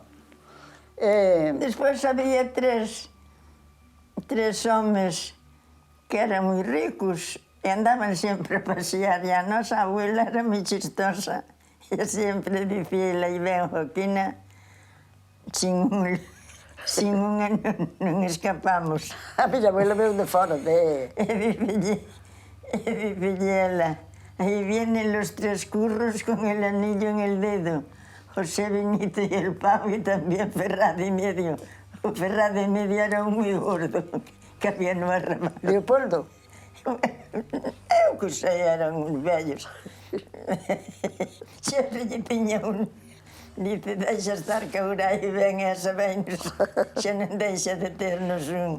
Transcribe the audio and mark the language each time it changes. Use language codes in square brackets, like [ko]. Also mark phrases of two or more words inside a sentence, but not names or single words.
[gl] Despois había tres homes que eran moi ricos e andaban sempre a pasear, e a nosa abuela era moi chistosa, e sempre dicía, e ven Joaquina, sin unha non escapamos. A miña abuela veu de fora, E dicille ela, [es] ahí vienen los 3 curros con el anillo en el dedo, José Benito y el Pavo y también Ferrada y medio. [gl] O Ferrada y medio era un moi gordo que había no arrabal. Leopoldo? Eu que sei, eran uns vellos. Sempre lle piña un... Dice, deixa estar que agora aí ven esa venres, xa non deixa de ternos un...